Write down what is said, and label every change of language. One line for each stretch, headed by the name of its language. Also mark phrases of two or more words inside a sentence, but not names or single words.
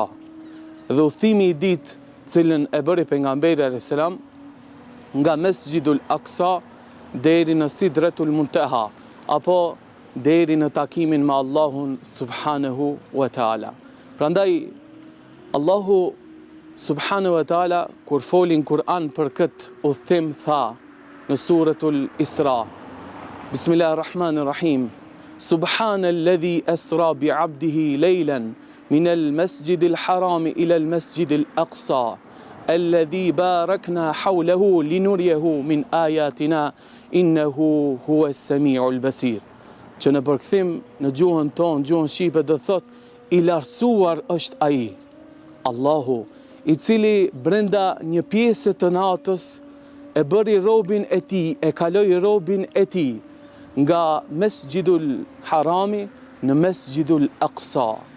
Albanian: Dhe udhëtimi i dytë, cilën e bëri pejgamberi
Arabic: عليه السلام,
Albanian: nga Mesgjidul Aqsa deri në Sidratul Muntaha, apo deri në takimin me Allahun
Arabic: سبحانه وتعالى.
Albanian: Prandaj Allahu
Arabic: سبحانه وتعالى
Albanian: kur folin Kur'an për këtë udhëtim tha në suratul Isra:
Arabic: Bismillahirrahmanirrahim. سبحان الذي أسرى بعبده ليلا من المسجد الحرام إلى المسجد الأقصى الذي باركنا حوله لنريه من آياتنا إنه هو السميع البصير.
Albanian: Që në përkthim në gjuhën tonë, gjuhën shqipe, do thot i lartësuar është ai, Allahu, i cili brenda një pjesë të natës e bëri robin e tij, e kaloi robin e tij nga Mesgjidul Harami në Mesgjidul Aqsa.